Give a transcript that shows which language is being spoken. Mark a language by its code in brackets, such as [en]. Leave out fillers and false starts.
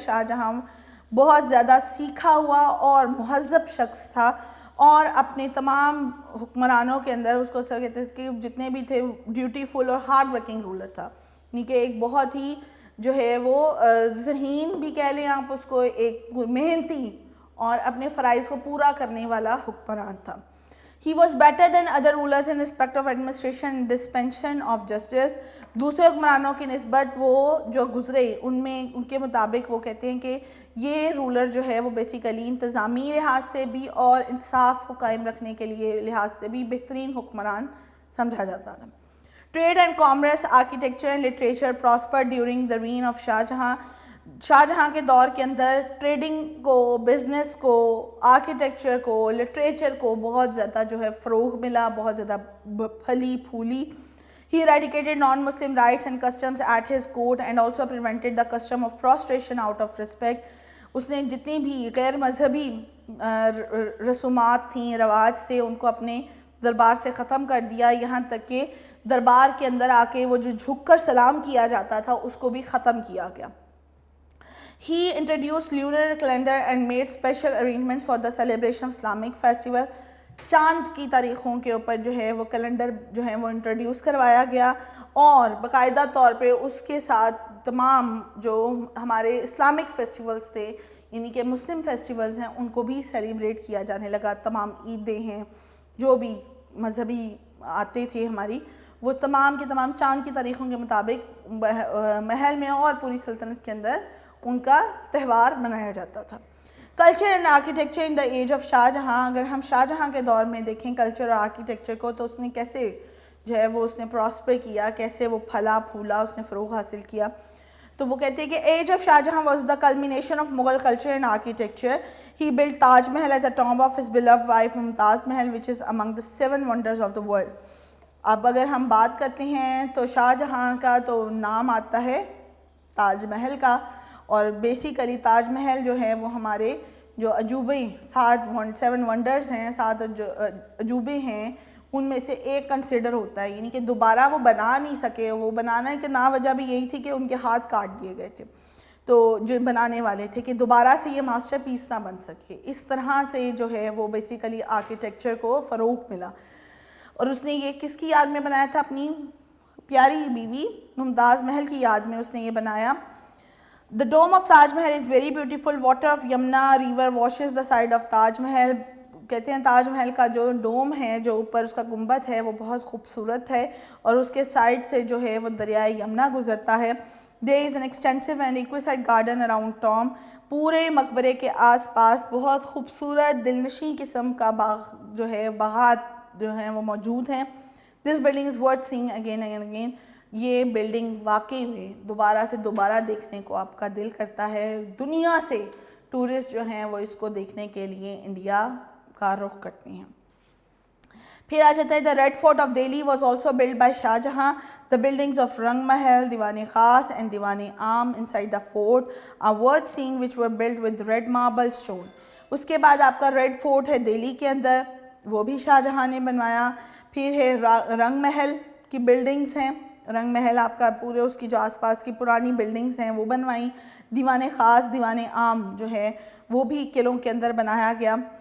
[ur] شاہ جہاں بہت زیادہ سیکھا ہوا اور مہذب شخص تھا, اور اپنے تمام حکمرانوں کے اندر اس کو کہتے تھے کہ جتنے بھی تھے ڈیوٹیفل اور ہارڈ ورکنگ رولر تھا, یعنی کہ ایک بہت ہی جو ہے وہ ذہین بھی کہہ لیں آپ اس کو, ایک محنتی اور اپنے فرائض کو پورا کرنے والا حکمران تھا. [en] He was better than other rulers in respect of administration and dispensation of justice. [ur] دوسرے حکمرانوں کی نسبت وہ جو گزرے ان میں ان کے مطابق وہ کہتے ہیں کہ یہ رولر جو ہے وہ بیسیکلی انتظامی لحاظ سے بھی اور انصاف کو قائم رکھنے کے لیے لحاظ سے بھی بہترین حکمران سمجھا جاتا تھا. [en] Trade and commerce, architecture and literature prosper during the reign of Shah Jahan. [ur] شاہ جہاں کے دور کے اندر ٹریڈنگ کو, بزنس کو, آرکیٹیکچر کو, لٹریچر کو بہت زیادہ جو ہے فروغ ملا, بہت زیادہ پھلی پھولی. [en] He eradicated non-Muslim rights and customs at his court and also prevented the custom of prostration out of respect. [ur] اس نے جتنی بھی غیر مذہبی رسومات تھیں, رواج تھے, ان کو اپنے دربار سے ختم کر دیا, یہاں تک کہ دربار کے اندر آ کے وہ جو جھک کر سلام کیا جاتا تھا اس کو بھی ختم کیا گیا. [en] He introduced lunar calendar and made special arrangements for the celebration of Islamic festival. [ur] چاند کی تاریخوں کے اوپر جو ہے وہ کیلنڈر جو ہے وہ انٹروڈیوس کروایا گیا, اور باقاعدہ طور پہ اس کے ساتھ تمام جو ہمارے اسلامک فیسٹیولز تھے یعنی کہ مسلم فیسٹیولز ہیں ان کو بھی سیلیبریٹ کیا جانے لگا. تمام عیدیں ہیں جو بھی مذہبی آتے تھے ہماری, وہ تمام کے تمام چاند کی تاریخوں کے مطابق محل میں اور پوری سلطنت کے اندر ان کا تہوار منایا جاتا تھا. [en] culture and architecture in the age of Shah Jahan, [ur] اگر ہم شاہ جہاں کے دور میں دیکھیں کلچر اور آرکیٹیکچر کو, تو اس نے کیسے جو ہے وہ اس نے پراسپر کیا, کیسے وہ پھلا پھولا, اس نے فروغ حاصل کیا. تو وہ کہتے ہیں کہ [en] Age of Shah Jahan was the culmination of Mughal culture and architecture. He built Taj Mahal as a tomb of his beloved wife Mumtaz Mahal which is among the 7 wonders of the world. [ur] اب اگر ہم بات کرتے ہیں تو شاہ جہاں کا تو نام آتا ہے تاج محل کا, اور بیسیکلی تاج محل جو ہے وہ ہمارے جو عجوبے 7 ونڈرز ہیں, 7 عجوبے ہیں, ان میں سے ایک کنسیڈر ہوتا ہے, یعنی کہ دوبارہ وہ بنا نہیں سکے. وہ بنانے کے نا وجہ بھی یہی تھی کہ ان کے ہاتھ کاٹ دیے گئے تھے, تو جو بنانے والے تھے کہ دوبارہ سے یہ ماسٹر پیس نہ بن سکے. اس طرح سے جو ہے وہ بیسیکلی آرکیٹیکچر کو فروغ ملا. اور اس نے یہ کس کی یاد میں بنایا تھا؟ اپنی پیاری بیوی ممتاز محل کی یاد میں اس نے یہ بنایا. [en] The dome of Taj Mahal is very beautiful. Water of Yamuna river washes the side of Taj Mahal. [ur] کہتے ہیں تاج محل کا جو ڈوم ہے, جو اوپر اس کا گنبد ہے, وہ بہت خوبصورت ہے اور اس کے سائڈ سے جو ہے وہ دریائے یمنا گزرتا ہے. [en] There is an extensive and exquisite garden around tomb. [ur] پورے مقبرے کے آس پاس بہت خوبصورت دلنشیں قسم کا باغ جو ہے, باغات جو ہیں وہ موجود ہیں. [en] This building is worth seeing again and again. [ur] یہ بلڈنگ واقعی میں دوبارہ سے دوبارہ دیکھنے کو آپ کا دل کرتا ہے. دنیا سے ٹورسٹ جو ہیں وہ اس کو دیکھنے کے لیے انڈیا کا رخ کرتے ہیں. پھر آ جاتا ہے [en] the Red Fort of Delhi was also built by Shah Jahan. The buildings of Rang Mahal, Diwan-e Khas and Diwan-e Aam inside the fort are worth seeing, which were built with red marble stone. [ur] اس کے بعد آپ کا red fort ہے دہلی کے اندر, وہ بھی شاہ جہاں نے بنوایا. پھر ہے رنگ محل کی بلڈنگز ہیں, رنگ محل آپ کا پورے اس کی جو آس پاس کی پرانی بلڈنگز ہیں وہ بنوائیں. دیوان خاص, دیوان عام جو ہے وہ بھی قلعوں کے اندر بنایا گیا.